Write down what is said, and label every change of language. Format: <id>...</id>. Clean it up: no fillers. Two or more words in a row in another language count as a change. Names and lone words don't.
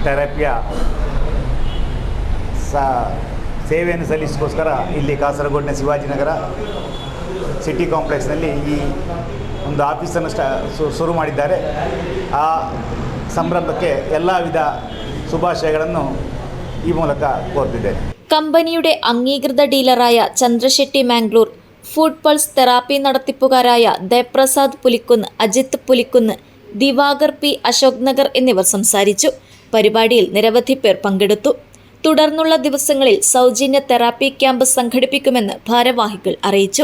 <kn>ಫುಡ್ ಥೆರಪಿಯ ಸೇವೆಯನ್ನು ಸಲ್ಲಿಸೋಸ್ಕರ ಇಲ್ಲಿ ಕಾಸರಗೋಡಿನ ಶಿವಾಜಿನಗರ ಸಿಟಿ ಕಾಂಪ್ಲೆಕ್ಸ್ನಲ್ಲಿ ಈ ಒಂದು ಆಫೀಸನ್ನು ಶುರು ಮಾಡಿದ್ದಾರೆ. ಆ ಸಂರಂಭಕ್ಕೆ ಎಲ್ಲ ವಿಧ ಶುಭಾಶಯಗಳನ್ನು ಈ ಮೂಲಕ ಕೋರ್ತಿದ್ದೇನೆ.</kn> <ml>കമ്പനിയുടെ അംഗീകൃത ഡീലറായ ചന്ദ്രശെട്ടി മാംഗ്ലൂർ, ഫുഡ് പൾസ് തെറാപ്പി നടത്തിപ്പുകാരായ ദേവപ്രസാദ് പുലിക്കുന്ന്, അജിത്ത് പുലിക്കുന്ന്, ദിവാകർ പി, അശോക് നഗർ എന്നിവർ സംസാരിച്ചു. പരിപാടിയിൽ നിരവധി പേർ പങ്കെടുത്തു. തുടർന്നുള്ള ദിവസങ്ങളിൽ സൗജന്യ തെറാപ്പി ക്യാമ്പ് സംഘടിപ്പിക്കുമെന്ന് ഭാരവാഹികൾ അറിയിച്ചു.</ml>